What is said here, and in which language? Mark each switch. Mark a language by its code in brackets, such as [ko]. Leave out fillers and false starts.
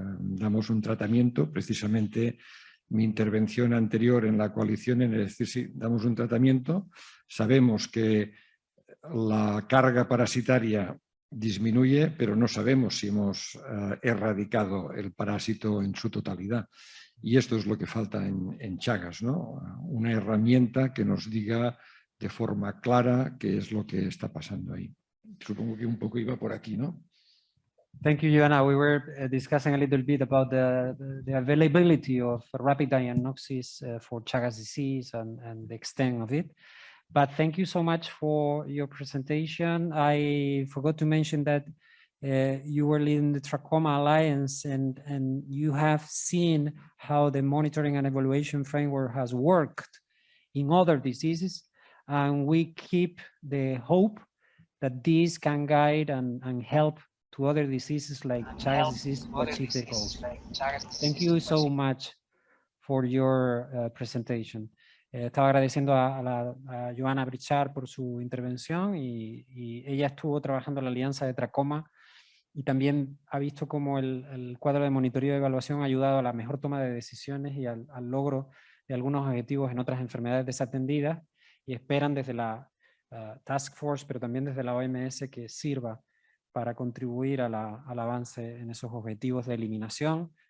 [es] Damos un tratamiento, precisamente mi intervención anterior en la coalición, es decir, sí, damos un tratamiento, sabemos que la carga parasitaria disminuye, pero no sabemos si hemos erradicado el parásito en su totalidad. Y esto es lo que falta en Chagas, ¿no? Una herramienta que nos diga de forma clara qué es lo que está pasando ahí. Supongo que un poco iba por aquí, ¿no? [en] Thank you, Joanna. We were discussing a little bit about the availability of rapid diagnosis for Chagas disease and the extent of it. But thank you so much for your presentation. I forgot to mention that you were leading the Trachoma Alliance, and you have seen how the monitoring and evaluation framework has worked in other diseases. And we keep the hope that this can guide and help to other diseases like Chagas disease to achieve the goals. Thank you so much for your presentation. [es] Estaba agradeciendo a Joanna Pritchard por su intervención y ella estuvo trabajando en la alianza de Trachoma y también ha visto cómo el cuadro de monitoreo y evaluación ha ayudado a la mejor toma de decisiones y al logro de algunos objetivos en otras enfermedades desatendidas, y esperan desde la Task Force, pero también desde la OMS, que sirva para contribuir al avance en esos objetivos de eliminación.